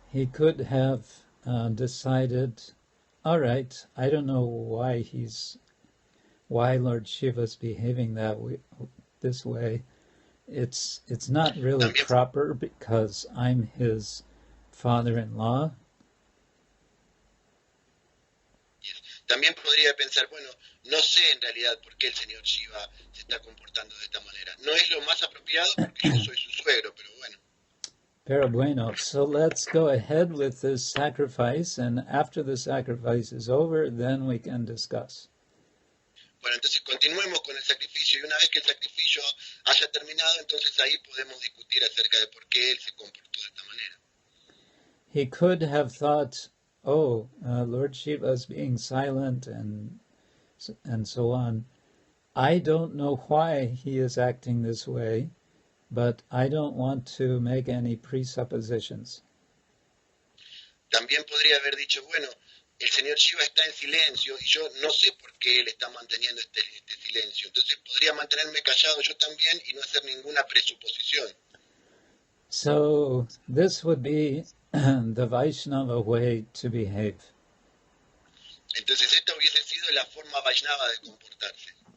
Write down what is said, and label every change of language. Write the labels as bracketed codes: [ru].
[en] He could have decided, all right, I don't know why Lord Shiva's behaving this way. It's not really proper because I'm his father-in-law. [es] También podría pensar, bueno, no sé en realidad por qué el señor Shiva se está comportando de esta manera. No es lo más apropiado porque yo soy su suegro, pero bueno. Pero bueno, [en] so let's go ahead with this sacrifice, and after the sacrifice is over, then we can discuss. [es] Bueno, entonces continuemos con el sacrificio y una vez que el sacrificio haya terminado, entonces ahí podemos discutir acerca de por qué él se comportó de esta manera. [en] He could have thought, Lord Shiva is being silent and so on. I don't know why he is acting this way, but I don't want to make any presuppositions. [es] También podría haber dicho, bueno, el señor Shiva está en silencio y yo no sé por qué él está manteniendo este silencio. Entonces podría mantenerme callado yo también y no hacer ninguna presuposición. [en] So this would be the Vaishnava way to behave. [es] Entonces esta hubiese sido la forma Vaishnava de comportarse.